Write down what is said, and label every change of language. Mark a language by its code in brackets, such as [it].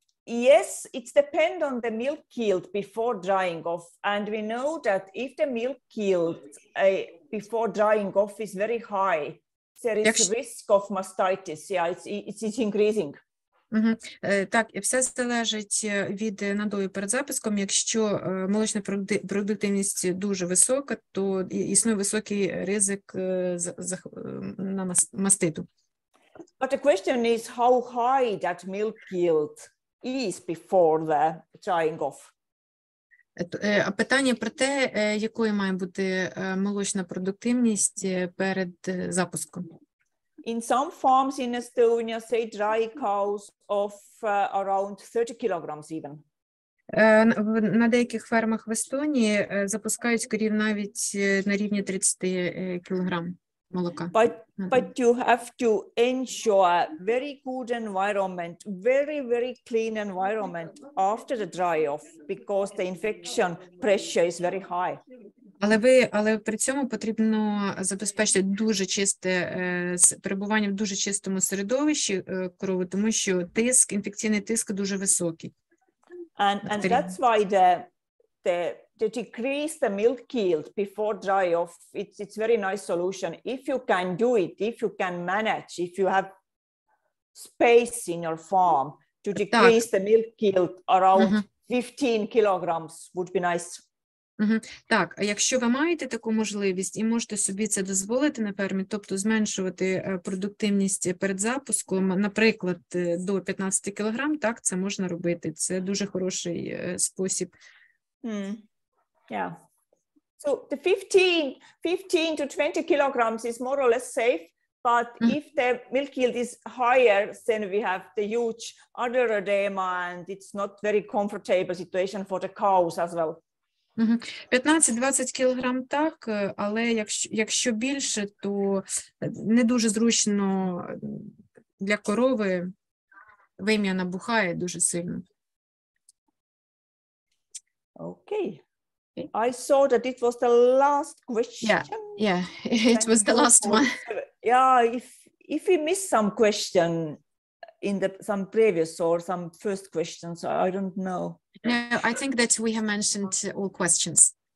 [en] Yes, it's depend on the milk yield before drying off, and we know that if the milk yield before drying off is very high, there is risk of mastitis. Yeah, it's increasing. [uk] Так, і все залежить від надою перед запуском. Якщо молочна продуктивність дуже висока, то існує високий ризик на маститу. [en] But the question is how high that milk yield is before the drying off. [uk] Питання про те, якою має бути молочна продуктивність перед запуском. [en] In some farms in Estonia, say dry cows of around 30 kilograms even. [uk] На деяких фермах в Естонії запускають корів навіть на рівні 30 кілограм молока. [en] But you have to ensure very good environment, very, very clean environment after the dry off, because the infection pressure is very high. [uk] Але при цьому потрібно забезпечити дуже чисте перебування в дуже чистому середовищі корови, тому що інфекційний тиск дуже високий. [en] And that's why the decrease the milk yield before dry off, it's very nice solution. If you can do it, if you can manage, if you have space in your farm to decrease the milk yield around 15 kilograms would be nice. [uk] Так, а якщо ви маєте таку можливість і можете собі це дозволити на фермі, тобто зменшувати продуктивність перед запуском, наприклад, до 15 кг, так, це можна робити. Це дуже хороший спосіб. [en] Yeah. So the 15 to 20 kilograms is more or less safe, but if the milk yield is higher, then we have the huge udder edema, and it's not very comfortable situation for the cows as well. [uk] 15-20 кілограм так, але якщо більше, то не дуже зручно для корови, вим'я набухає дуже сильно. [en] Okay. I saw that it was the last question. Yeah, it was the last one. Yeah, if we missed some question in some previous or some first questions, I don't know. No, I think that we have mentioned all questions.